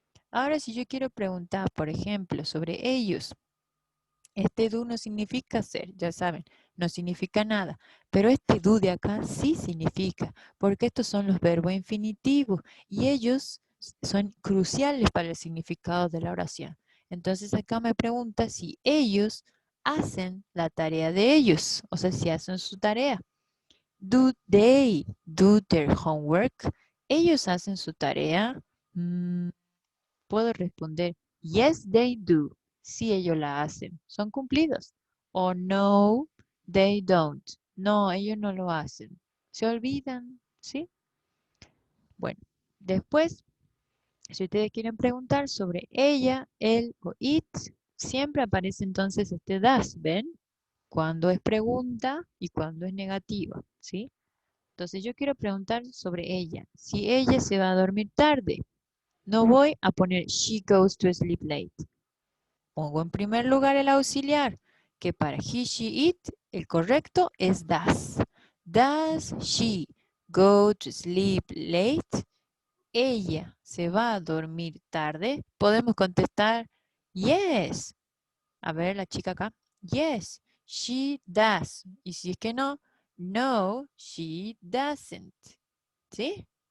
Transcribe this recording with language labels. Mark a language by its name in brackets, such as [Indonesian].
[Spanish] Ahora, si yo quiero preguntar, por ejemplo, sobre ellos, este do no significa ser, ya saben, no significa nada, pero este do de acá sí significa, porque estos son los verbos infinitivos y ellos son cruciales para el significado de la oración. Entonces acá me pregunta si ellos hacen la tarea de ellos, o sea, si hacen su tarea. [English] Do they do their homework? [Spanish] ¿Ellos hacen su tarea? Mm, Puedo responder, [English] yes, they do. [Spanish] Si ellos la hacen, son cumplidos. O no, [English] they don't. [Spanish] No, ellos no lo hacen. Se olvidan, ¿sí? Bueno, después, si ustedes quieren preguntar sobre ella, él o it, siempre aparece entonces este das, ¿ven? Cuando es pregunta y cuando es negativa, ¿sí? Entonces yo quiero preguntar sobre ella. Si ella se va a dormir tarde, no voy a poner [English] she goes to sleep late. [Spanish] Pongo en primer lugar el auxiliar, que para he, she, it, el correcto es does. [English] Does she go to sleep late? [Spanish] Ella se va a dormir tarde. Podemos contestar yes. A ver, la chica acá. [English] Yes, she does. [Spanish] Y si es que no, no, [English] she doesn't. [Spanish] ¿Sí?